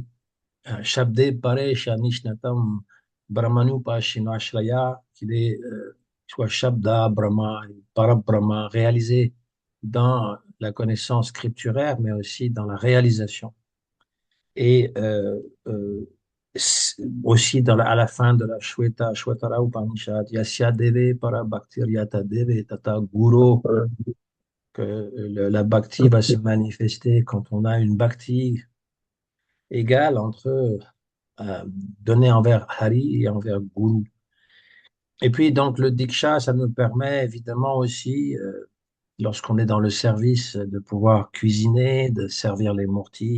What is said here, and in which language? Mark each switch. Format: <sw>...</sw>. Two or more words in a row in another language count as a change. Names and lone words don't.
<sa>Shabde Paresh Anishnatam Brahmanupa Shinashraya,</sa> <fr>qu'il est soit</fr> <sa>Shabda, Brahma, Parabrahma,</sa> <fr>réalisé dans la connaissance scripturaire, mais aussi dans la réalisation. Et aussi à la fin de la Shwetara Upanishad,</fr> <sa>Yasya Deve Para Bhaktir Yata Deve Tata Guru, euh,</sa> <fr>que la bhakti va se manifester quand on a une bhakti égale entre donné envers Hari et envers Guru. Et puis, donc, le Diksha, ça nous permet évidemment aussi, lorsqu'on est dans le service, de pouvoir cuisiner, de servir les murtis.</fr>